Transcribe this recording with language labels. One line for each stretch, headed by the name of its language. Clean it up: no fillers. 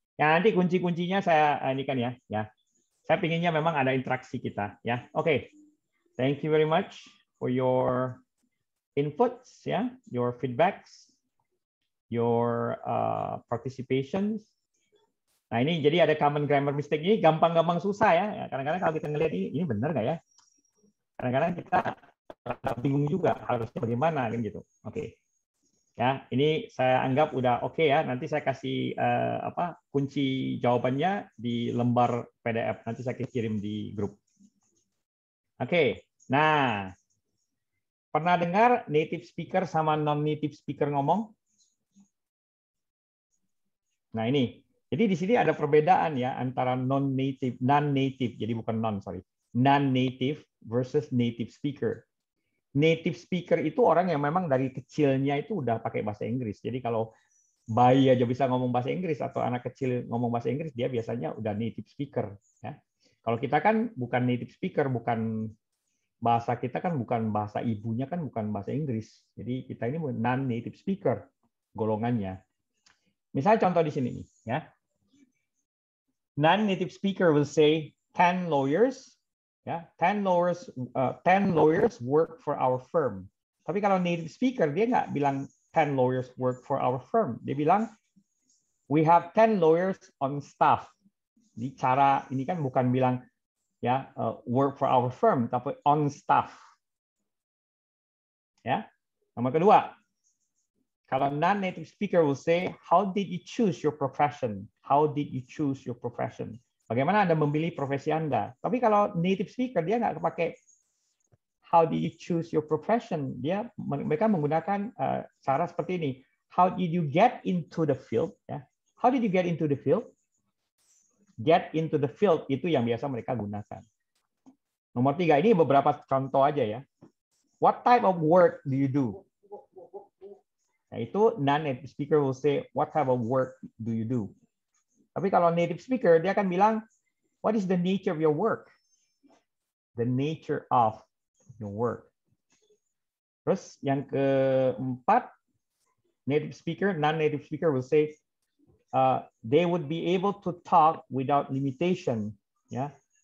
Indonesian: Ya, nanti kunci-kuncinya saya ini kan ya. Saya pinginnya memang ada interaksi kita ya. Oke.
English: Thank you very much for your inputs ya, your feedbacks, your participations.
Indonesian: Nah, ini jadi ada common grammar mistake ini gampang-gampang susah ya. Kadang-kadang kalau kita ngelihat ini benar nggak ya? Kadang-kadang kita bingung juga harusnya bagaimana kan gitu. Oke. Ya, ini saya anggap udah oke ya. Nanti saya kasih kunci jawabannya di lembar PDF. Nanti saya kirim di grup. Oke. Nah, pernah dengar native speaker sama non native speaker ngomong? Nah, ini Jadi di sini ada perbedaan ya antara non-native, jadi bukan non-native versus native speaker. Native speaker itu orang yang memang dari kecilnya itu udah pakai bahasa Inggris. Jadi kalau bayi aja bisa ngomong bahasa Inggris atau anak kecil ngomong bahasa Inggris, dia biasanya udah native speaker. Ya. Kalau kita kan bukan native speaker, bukan bahasa kita kan bukan bahasa ibunya kan bukan bahasa Inggris. Jadi kita ini non-native speaker golongannya. Misalnya contoh di sini nih, ya.
English: Non-native speaker will say 10 lawyers, ya, 10 lawyers work for our firm.
Indonesian: Tapi kalau native speaker dia nggak bilang
English: 10 lawyers work for our firm.
Indonesian: Dia bilang
English: we have 10 lawyers on staff.
Indonesian: Di cara ini kan bukan bilang ya
English: work for our firm,
Indonesian: tapi
English: on staff.
Indonesian: Ya. Nomor kedua, kalau
English: non-native speaker will say, how did you choose your profession? How did you choose your profession?
Indonesian: Bagaimana Anda memilih profesi Anda? Tapi kalau native speaker, dia nggak pakai
English: how did you choose your profession?
Indonesian: Mereka menggunakan cara seperti ini.
English: How did you get into the field? Ya. How did you get into the field? Get into the field,
Indonesian: itu yang biasa mereka gunakan. Nomor 3, ini beberapa contoh aja ya.
English: What type of work do you do?
Indonesian: Nah, itu
English: non-native speaker will say, what type of work do you do?
Indonesian: Tapi kalau native speaker, dia akan bilang,
English: what is the nature of your work? The nature of your work.
Indonesian: Terus yang keempat,
English: native speaker, non-native speaker will say, they would be able to talk without limitation. Ya.